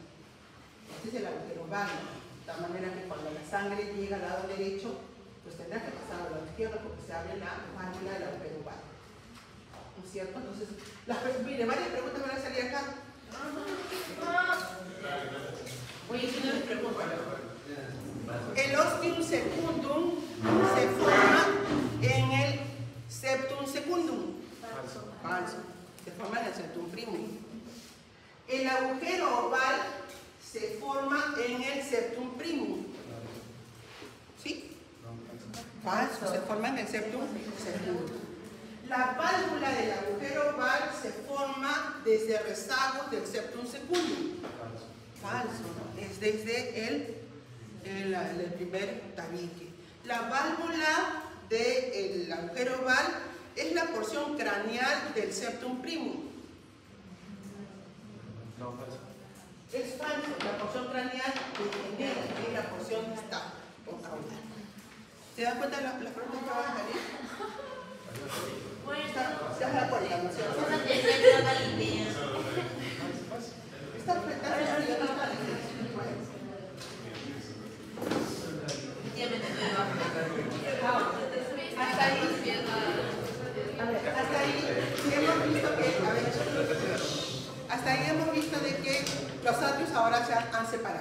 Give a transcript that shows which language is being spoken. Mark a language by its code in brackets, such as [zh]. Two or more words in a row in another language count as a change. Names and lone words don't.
[es] Este es el agujero oval, de tal manera que cuando la sangre llega al lado derecho, pues tendrá que pasar a la izquierda porque se abre la válvula del agujero oval. ¿No es cierto? Entonces, mire, varias preguntas van a salir acá. Oye, si no les preocupa. El [la] ostium secundum [es] se forma en el [la] septum secundum. [es] Falso. Se forma en el [la] septum primum. [es] El agujero oval se forma en el [la] septum primum. [es] ¿Sí? Falso, se forma en el [la] septum secundum. [es] La válvula del agujero oval se forma desde rezagos del [la] septum secundum. [es] Falso, es desde el primer tabique. La válvula del agujero oval es la porción craneal del [la] septum primum. [es] Es falso, la porción craneal es la porción distal o caudal. ¿Se dan cuenta de las preguntas que van a salir? ¿Se dan cuenta? ¿No es cierto? Está hasta ahí hemos visto de que los atrios ahora se han separado.